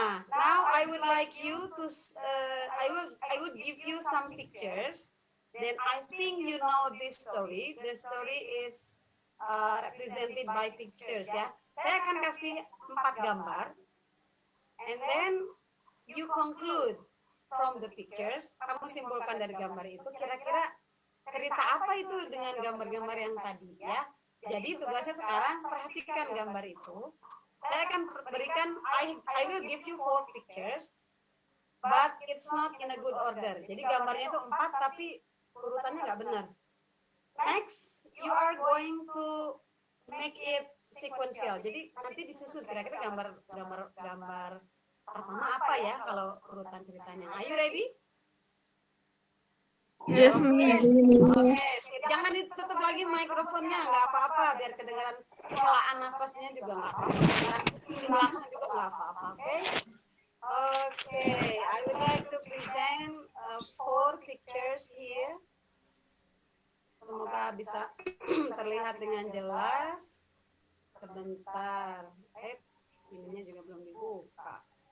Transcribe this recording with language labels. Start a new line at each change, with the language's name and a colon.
English: Now I would like you to, I would give you some pictures. Then I think you know this story. The story is represented by pictures ya.
Indonesian: Saya akan kasih 4 gambar.
English: And then you conclude from the pictures.
Indonesian: Kamu simpulkan dari gambar itu. Kira-kira cerita apa itu dengan gambar-gambar yang tadi ya. Jadi tugasnya sekarang perhatikan gambar itu. Saya akan berikan,
English: I will give you 4 pictures, but it's not in a good order.
Indonesian: Jadi gambarnya itu 4 tapi urutannya nggak benar.
English: Next, you are going to make it sequential.
Indonesian: Jadi nanti disusun kira-kira gambar pertama apa ya kalau urutan ceritanya.
English: Are you ready? Yes, Miss.
Indonesian: Oke, jangan ditutup lagi mikrofonnya, nggak apa-apa, biar kedengaran helaan nafasnya juga nggak apa-apa, kedengaran di belakang juga nggak apa-apa, oke?
English: Oke, I would like to present 4 pictures here.
Indonesian: Semoga bisa terlihat dengan jelas. Sebentar, ininya juga belum dibuka.